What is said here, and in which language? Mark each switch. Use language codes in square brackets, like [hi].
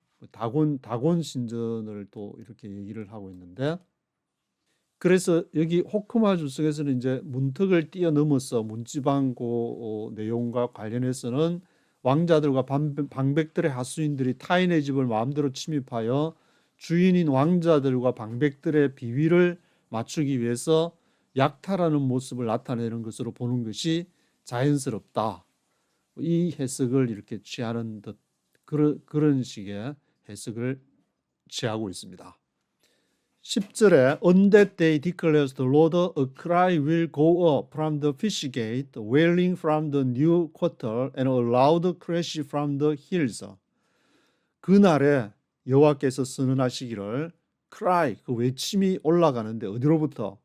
[ko] 다곤 신전을 또 이렇게 얘기를 하고 있는데 그래서 여기 호크마 주석에서는 이제 문턱을 뛰어넘어서 문지방 내용과 관련해서는 왕자들과 방백들의 하수인들이 타인의 집을 마음대로 침입하여 주인인 왕자들과 방백들의 비위를 맞추기 위해서 약탈하는 모습을 나타내는 것으로 보는 것이 자연스럽다. 이 해석을 이렇게 취하는 듯 그런 식의 해석을 취하고 있습니다. [en] 10절에 On that day declares the Lord, a cry will go up from the fish gate, wailing from the new quarter, and a loud crash from the hills. [ko] 그날에 여호와께서 선언하시기를 cry, 그 외침이 올라가는데 어디로부터?